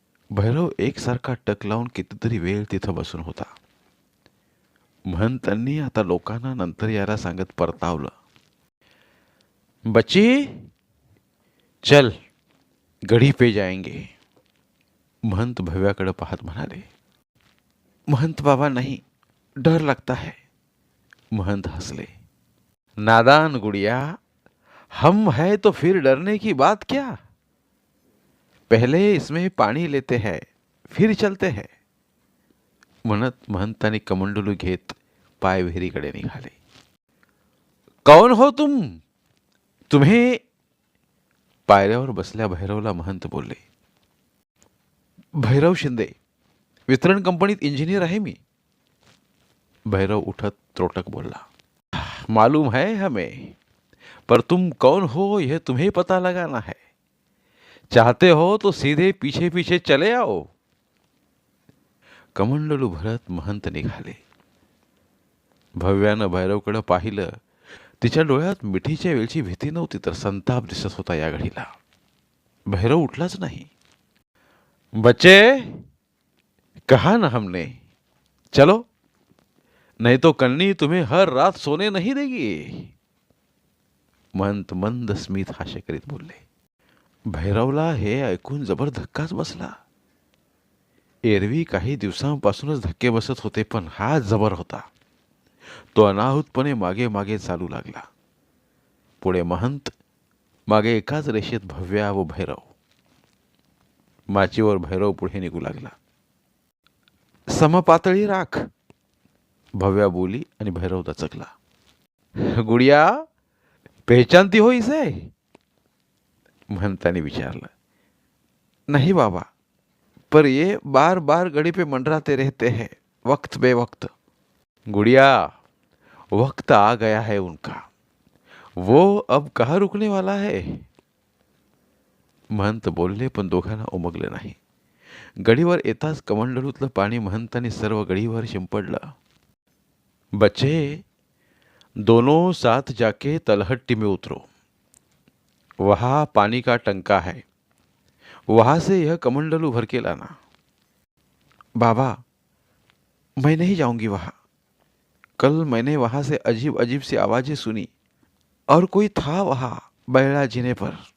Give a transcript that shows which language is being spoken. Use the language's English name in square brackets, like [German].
[Marathi] भैरव एकसारखा टक लावून कितीतरी वेळ तिथं बसून होता. महंतांनी आता लोकांना नंतर यायला सांगत परतावलं. [Hindi] बच्ची, चल, गढ़ी पे जाएंगे. [Marathi] महंत भव्याकडे पाहत म्हणाले. [Hindi] महंत बाबा नहीं, डर लगता है. [Marathi] महंत हंसले. [Hindi] नादान गुड़िया, हम है तो फिर डरने की बात क्या? पहले इसमें पाणी लेते हैं, फिर चलते हैं. [Marathi] म्हणत महंतांनी कमंडलू घेत पाय विहिरीकडे निघाले. [Hindi] कौन हो तुम? तुम्ही? [Marathi] पायऱ्यावर बसल्या भैरवला महंत बोलले. भैरव शिंदे, वितरण कंपनीत इंजिनियर आहे मी. भैरव उठत त्रोटक बोला, [Hindi] मालूम है हमें, पर तुम कौन हो यह तुम्हें पता लगाना है। चाहते हो तो सीधे पीछे पीछे चले आओ। [Marathi] कमंडलू भरत महंत निघाले. भव्यानं भैरवकडे पाहिलं. तिच्या डोळ्यात मिठीच्या वेळची भीती नव्हती, तर संताप दिसत होता या घडीला. भैरव उठलाच नाही. [Hindi] बच्चे, कहा ना हमने, चलो, नहीं तो कन्नी तुम्हें हर रात सोने नहीं देगी. [Marathi] महंत मंद स्मित हास्य करीत बोलले. भैरवला हे ऐकून जबर धक्काच बसला. एरवी काही दिवसांपासूनच धक्के बसत होते, पण हा जबर होता. तो अनाहूतपणे मागे मागे चालू लागला. पुढे महंत, मागे एकाच रेषेत भव्या व भैरव. माचीवर भैरव पुढे निघू लागला. समपातळी राख, भव्या बोली आणि भैरव दचकला. [Hindi] गुडिया, पहचानती हो इसे? [Marathi] महंताने विचारलं. [Hindi] नहीं बाबा, पर ये बार बार गड़ी पे मंडराते रहते हैं वक्त बे वक्त. गुड़िया, वक्त आ गया है उनका, वो अब कहाँ रुकने वाला है. [Marathi] महंत बोलले, पण दोघांना उमगले नाही. गडीवर येताच कमंडलूतलं पाणी महंताने सर्व गडीवर शिंपडलं. [Hindi] बच्चे, दोनों साथ जाके तलहट्टी में उतरो. वहाँ पानी का टंका है, वहां से यह कमंडलू भर के लाना. बाबा, मैं नहीं जाऊंगी वहां. कल मैंने वहां से अजीब अजीब सी आवाजें सुनी और कोई था वहां बैला जीने पर.